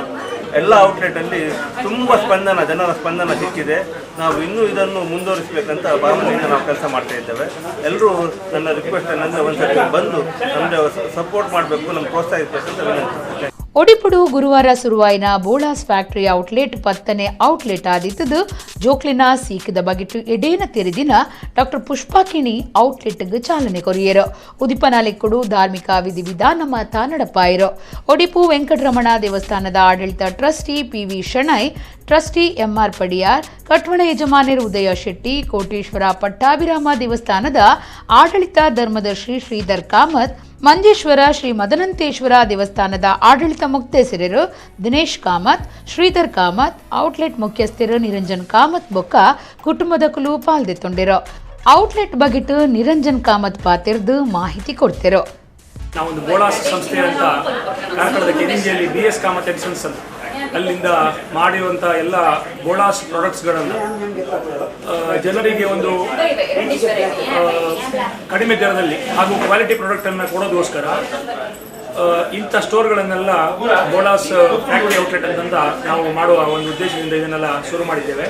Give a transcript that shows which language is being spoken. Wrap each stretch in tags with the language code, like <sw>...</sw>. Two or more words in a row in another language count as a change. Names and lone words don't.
<kn>ಎಲ್ಲ ಔಟ್ಲೆಟಲ್ಲಿ ತುಂಬ ಜನರ ಸ್ಪಂದನ ಸಿಕ್ಕಿದೆ. ನಾವು ಇನ್ನೂ ಇದನ್ನು ಮುಂದುವರಿಸಬೇಕಂತ ಭಾವನೆಯಿಂದ ನಾವು ಕೆಲಸ ಮಾಡ್ತಾ ಇದ್ದೇವೆ. ಎಲ್ಲರೂ ನನ್ನ ರಿಕ್ವೆಸ್ಟ್ ಏನಂದರೆ ಒಂದ್ಸತಿ ಬಂದು ನಮಗೆ ಸಪೋರ್ಟ್ ಮಾಡಬೇಕು, ನಮ್ಗೆ ಪ್ರೋತ್ಸಾಹಿಸಬೇಕಂತ ವಿನಂತಿ.</kn> <tcy>ಒಡಿಪುಡು ಗುರುವಾರ ಶುರುವಾಯಿನ ಬೋಳಾಸ್</tcy> <en>factory outlet</en> <tcy>10ನೇ ಔಟ್ಲೆಟ್ ಆದಿತ್ತದು ಜೋಕ್ಲಿನ ಸೀಕದ ಬಗೆಟು ಎಡೇನ ತೆರೆದಿನ ಡಾಕ್ಟರ್ ಪುಷ್ಪಾಕಿಣಿ ಔಟ್ಲೆಟ್ಗೆ ಚಾಲನೆ ಕೊರಿಯರು. ಉದಿಪನಾಲೆಕ್ಕುಡು ಧಾರ್ಮಿಕ ವಿಧಿವಿಧಾನ ಮಾತ ನಡಪಾಯಿರು. ಒಡಿಪು ವೆಂಕಟರಮಣ ದೇವಸ್ಥಾನದ ಆಡಳಿತ ಟ್ರಸ್ಟಿ PV ಶೆಣೈ, ಟ್ರಸ್ಟಿ MR ಪಡಿಯಾರ್, ಕಟ್ವಣ ಯಜಮಾನರು ಉದಯ ಶೆಟ್ಟಿ, ಕೋಟೇಶ್ವರ ಪಟ್ಟಾಭಿರಾಮ ದೇವಸ್ಥಾನದ ಆಡಳಿತ ಧರ್ಮದರ್ಶಿ ಶ್ರೀಧರ್ ಕಾಮತ್, ಮಂಜೇಶ್ವರ ಶ್ರೀ ಮದನಂತೇಶ್ವರ ದೇವಸ್ಥಾನದ ಆಡಳಿತ ಮುಕ್ತೇಸರರು ದಿನೇಶ್ ಕಾಮತ್, ಶ್ರೀಧರ್ ಕಾಮತ್, ಔಟ್ಲೆಟ್ ಮುಖ್ಯಸ್ಥರು ನಿರಂಜನ್ ಕಾಮತ್ ಬೊಕ್ಕ ಕುಟುಂಬದ ಕುಲು ಪಾಲ್ದೆತ್ತೊಂಡಿರು. ಔಟ್ಲೆಟ್ ಬಗೆಟ್ ನಿರಂಜನ್ ಕಾಮತ್ ಪಾತಿರ್ದು ಮಾಹಿತಿ ಕೊಡ್ತಿರು.</tcy> <kn>ನಾವೊಂದು ಬೋಳಾಸ್ ಸಂಸ್ಥೆ ಅಂತ ಕಾರ್ಕಳದ ಕೆರಿಂಜಿಯಲ್ಲಿ BS ಕಾಮತ್ ಎಡಿಸನ್ಸ್ ಅಂತ ಅಲ್ಲಿಂದ ಮಾಡಿರುವಂಥ ಎಲ್ಲ ಬೋಳಾಸ್ ಪ್ರಾಡಕ್ಟ್ಸ್ಗಳನ್ನು ಜನರಿಗೆ ಒಂದು ಕಡಿಮೆ ದರದಲ್ಲಿ ಹಾಗೂ ಕ್ವಾಲಿಟಿ ಪ್ರಾಡಕ್ಟನ್ನು ಕೊಡೋದಕ್ಕೋಸ್ಕರ ಇಂಥ ಸ್ಟೋರ್ಗಳನ್ನೆಲ್ಲ ಬೋಳಾಸ್</kn> <en>factory outlet</en> <kn>ಅಂತ ನಾವು ಮಾಡುವ ಒಂದು ಉದ್ದೇಶದಿಂದ ಇದನ್ನೆಲ್ಲ ಶುರು ಮಾಡಿದ್ದೇವೆ.</kn>